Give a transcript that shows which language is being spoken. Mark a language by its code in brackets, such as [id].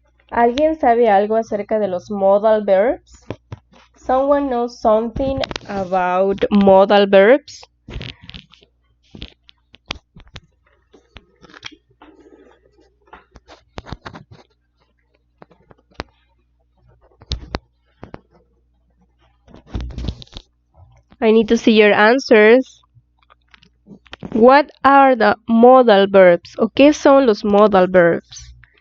[es] ¿Alguien sabe algo acerca de los modal verbs? [en] Someone knows something about modal verbs? I need to see your answers. What are the modal verbs? [es] ¿O qué son los modal verbs?